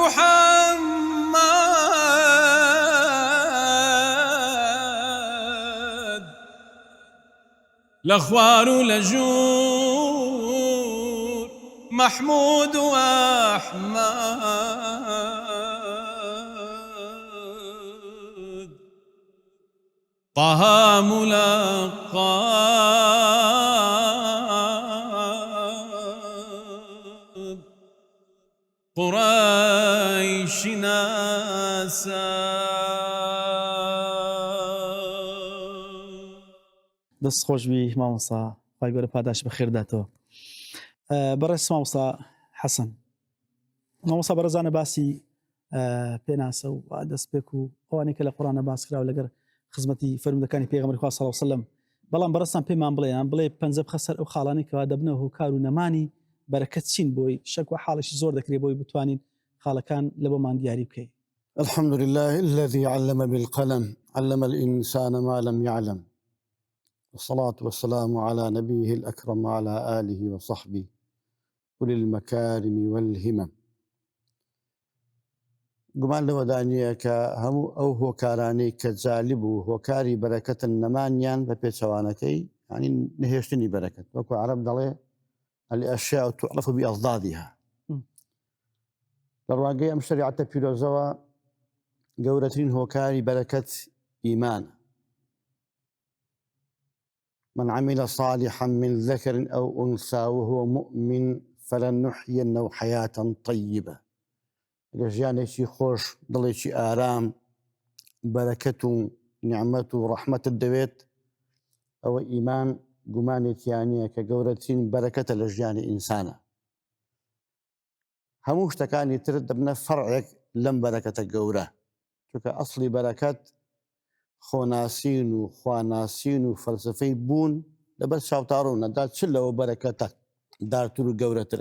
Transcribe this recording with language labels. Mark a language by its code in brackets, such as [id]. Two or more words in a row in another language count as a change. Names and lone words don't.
[ckb] محەممەد لە خوار و لە ژوور محمود و ئەحمەد طه ملقب قريش نسب دەست خۆشبی مامۆستا خی گەورە پاداش بەخێر داتەوە. بەڕێز مامۆستا حەسەن مامۆستا بەڕێزانە باسی پێناسە و دەستپێک و ئەوانەی کە لە قورآنە باس کراوە لەگەر خزمەتی فەرمودەکانی پێغەمبەری خوا [ar] صلی الله علیه و سلم، [ckb] بەڵام بەڕستان پێمان بڵێ پەنجە بخە سەر ئەو خاڵانەی کەوا دەبنەوە هۆکار و نەمانی بەرەکەت چین بۆی شەک و حاڵێکی زۆر دەکرێت بۆی بتوانین خاڵەکان لە بۆمان دیاری بکەین. [ar] الحمد لله الذي علم بالقلم علم الإنسان ما لم يعلم والصلاة والسلام على نبيه الأكرم وعلى آله وصحبه أولي المكارم والهمم. [ckb] گومان لەوە دانیە کە هەموو ئەو هۆکارانەی کە جالب و هۆکاری بەرەکەتن نەمانیان بە پێچەوانەکەی ینی نهێشتنی بەرەکەت، وەکو عەرەب دەڵێ [ar] الأشياء تعرف بأضدادها. [ckb] لە ڕوانگەی ئەم شەریعەتە پیرۆزەوە گەورەترین هۆکاری بەرەکەت ئیمانە. [ar] من عمل صالحا من ذكر أو أنثى وهو مؤمن فلنحيينه حياة طيبة. [ckb] ژیانێکی خۆش دڵێکی ئارام بەرەکەت و نیعمەت و ڕەحمەتت دەوێت، ئەوە ئیمان گومانێکیانە کە گەورەترین بەرەکەتە لە ژیانی ئینسانە. هەموو شتەکانی تر دەبنە فەرعێک لەم بەرەکەتە گەورە، چونکە ئەسڵی بەرەکەت خۆناسین و خواناسین و فەلسفەی بوون لەبەر چاوتاڕوونەدا چ لەوە بەرەکەتە دارتر و گەورەترە.